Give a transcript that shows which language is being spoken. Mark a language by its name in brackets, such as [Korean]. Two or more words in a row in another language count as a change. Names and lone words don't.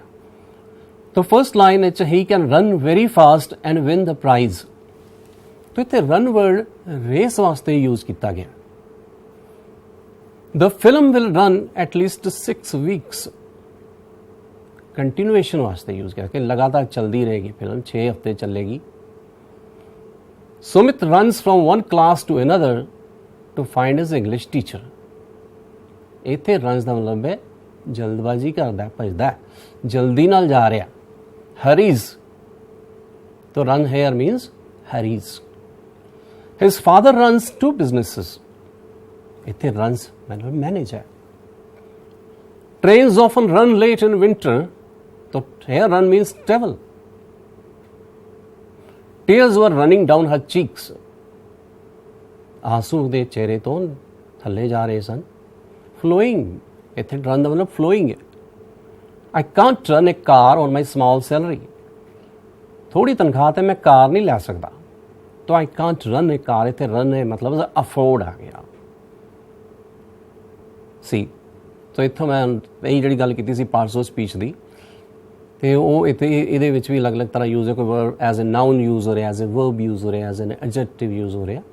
[English] ਤਾਂ first line [Punjabi] ਵਿੱਚ ਹੀ [English] can run very fast and win the prize. [Punjabi] ਤਾਂ ਇੱਥੇ [English] run word [Punjabi] ਰੇਸ ਵਾਸਤੇ ਯੂਜ਼ ਕੀਤਾ ਗਿਆ। [English] the film will run at least 6 weeks, [Punjabi] ਕੰਟੀਨਿਊਏਸ਼ਨ ਵਾਸਤੇ ਯੂਜ਼ ਕੀਤਾ ਕਿ ਲਗਾਤਾਰ ਚੱਲਦੀ ਰਹੇਗੀ ਫਿਲਮ, 6 ਹਫ਼ਤੇ ਚੱਲੇਗੀ। [English] Sumit runs from one class to another to find his English teacher. [Punjabi] ਇੱਥੇ runs ਦਾ ਮਤਲਬ ਹੈ ਜਲਦਬਾਜ਼ੀ ਕਰਦਾ, ਭੱਜਦਾ, ਜਲਦੀ ਨਾਲ ਜਾ ਰਿਹਾ, [English] hurries. So run here means hurries. His father runs 2 businesses. [Punjabi] ਇੱਥੇ runs ਮਤਲਬ manage ਹੈ। [English] Trains often run late in winter तो here run means travel. Tears were running down her cheeks. [Punjabi] आंसू ਦੇ ਚਿਹਰੇ ਤੋਂ ਥੱਲੇ ਜਾ ਰਹੇ ਸਨ. Flowing, ਇੱਥੇ run ਦਾ ਮਤਲਬ flowing ਹੈ. [English] I can't run a car on my small salary. [Punjabi] ਥੋੜੀ ਤਨਖਾਹ ਤੇ ਮੈਂ ਕਾਰ ਨਹੀਂ ਲੈ ਸਕਦਾ. [English] तो I can't run a car, [Punjabi] ਇੱਥੇ run ਹੈ ਮਤਲਬ afford ਆ ਗਿਆ. ਸੀ तो ਇੱਥੋਂ ਮੈਂ ਇਹ ਜਿਹੜੀ ਗੱਲ ਕੀਤੀ ਸੀ [English] parts of speech [Punjabi] ਦੀ, ਤੇ ਉਹ ਇੱਥੇ ਇਹਦੇ ਵਿੱਚ ਵੀ ਅਲੱਗ-ਅਲੱਗ ਤਰ੍ਹਾਂ ਯੂਜ਼ ਹੈ. ਕੋਈ ਵਰਡ [English] as a noun [Punjabi] ਯੂਜ਼ ਹੋ ਰਿਹਾ, [English] as a verb [Punjabi] ਯੂਜ਼ ਹੋ ਰਿਹਾ, [English] as an adjective [Punjabi] ਯੂਜ਼ ਹੋ ਰਿਹਾ.